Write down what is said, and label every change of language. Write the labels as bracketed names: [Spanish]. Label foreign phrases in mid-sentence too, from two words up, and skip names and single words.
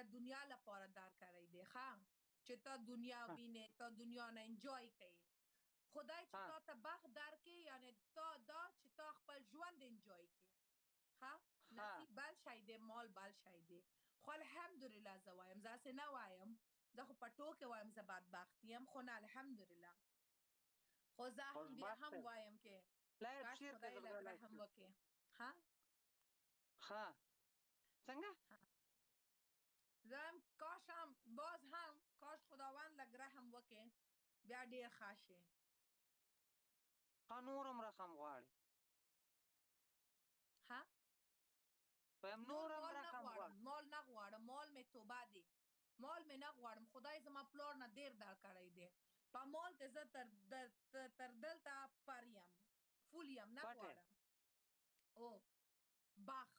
[Pashto] دنیا لپاره درکړی دی ښه چې تا دنیا وینې تا دنیا نه انجوای کوي خدای چې تا ته بخت درکړي یعنې تا دا چې تا خپل ژوند انجوای کړي ښه نصیب بل شی دی مال بل شی دی خو الحمدلله زه وایم زه هسې نه وایم زه خو په ټوکې وایم زه بدبخت یم خو نه الحمدلله خو زه بیا هم وایم کې کاش خدای لږ رحم وکړي ها څنګه زه هم کاش هم باز هم کاش خداوند لږ رحم وکړي بیا ډېر ښه شي نور هم رحم غواړي ها نور مال نه غواړم مال مې توبه دی مال مې نه غواړم خدای زما پلار نه ډېر درکړی دی په مال کې زه تر دلته پر یم فول یم نه غواړم او بخت